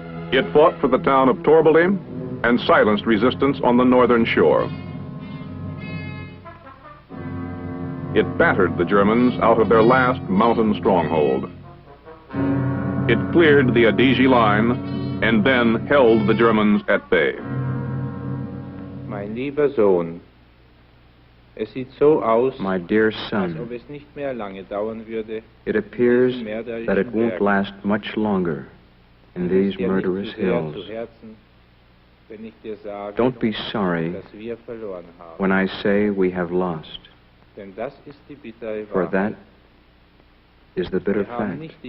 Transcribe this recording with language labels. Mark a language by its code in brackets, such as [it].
[en] It fought for the town of Torbally and silenced resistance on the northern shore. It battered the Germans out of their last mountain stronghold. It cleared the Adige line and then held the Germans at bay. [de] Mein lieber Sohn, es sieht so aus, [en] my dear [de] als [en] son, [de] ob es nicht mehr lange dauern würde, [en] it appears that it won't last much longer in these murderous hills. Don't be sorry when I say we have lost, for that is the bitter fact.